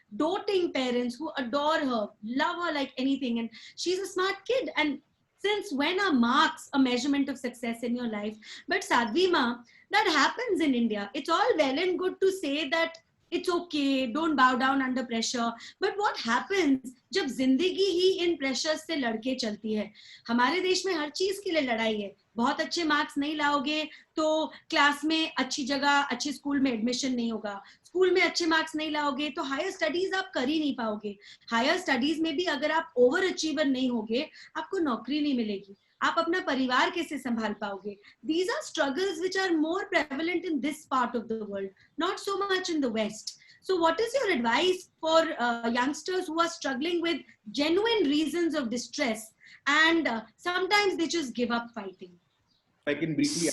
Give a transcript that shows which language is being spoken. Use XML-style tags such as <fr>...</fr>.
<en>Doting parents who adore her, love her like anything. And she's a smart kid. And since when are marks a measurement of success in your life? But Sadhvi Ma, that happens in India. It's all well and good to say that it's okay, don't bow down under pressure. But what happens</en> <hi>जब जिंदगी ही इन pressure से लड़के चलती है? हमारे देश में हर चीज के लिए लड़ाई है. बहुत अच्छे मार्क्स नहीं लाओगे तो क्लास में अच्छी जगह, अच्छे स्कूल में एडमिशन नहीं होगा. स्कूल में अच्छे मार्क्स नहीं लाओगे तो हायर स्टडीज आप कर ही नहीं पाओगे. हायर स्टडीज में भी अगर आप ओवर अचीवर नहीं होगे, आपको नौकरी नहीं मिलेगी. आप अपना परिवार कैसे संभाल पाओगे?</hi> <en>These are struggles which are more prevalent in this part of the world, not so much in the West. So what is your advice for youngsters who are struggling with genuine reasons of distress and sometimes they just give up fighting? I can briefly add</en>